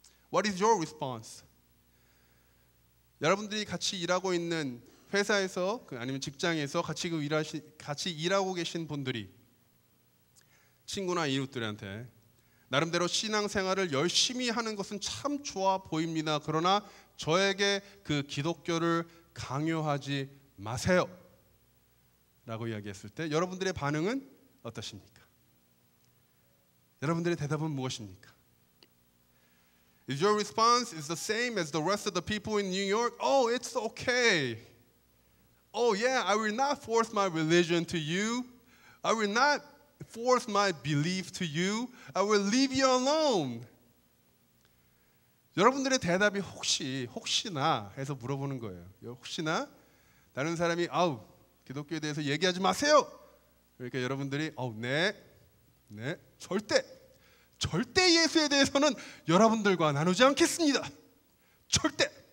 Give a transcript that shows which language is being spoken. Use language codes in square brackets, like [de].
[en] What is your response? [ko] 여러분들이 같이 일하고 있는 회사에서 아니면 직장에서 같이 일하고 계신 분들이 친구나 이웃들한테 나름대로 신앙생활을 열심히 하는 것은 참 좋아 보입니다. 그러나 저에게 그 기독교를 강요하지 마세요. 라고 이야기했을 때 여러분들의 반응은 어떠십니까? 여러분들의 대답은 무엇입니까? [en] Is your response the same as the rest of the people in New York? Oh, it's okay. Oh, yeah, I will not force my religion to you. I will not force my belief to you. I will leave you alone. [ko] 여러분들의 대답이 혹시나 해서 물어보는 거예요. 혹시나 다른 사람이 아우 기독교에 대해서 얘기하지 마세요. 그러니까 여러분들이 네, 절대 예수에 대해서는 여러분들과 나누지 않겠습니다. 절대.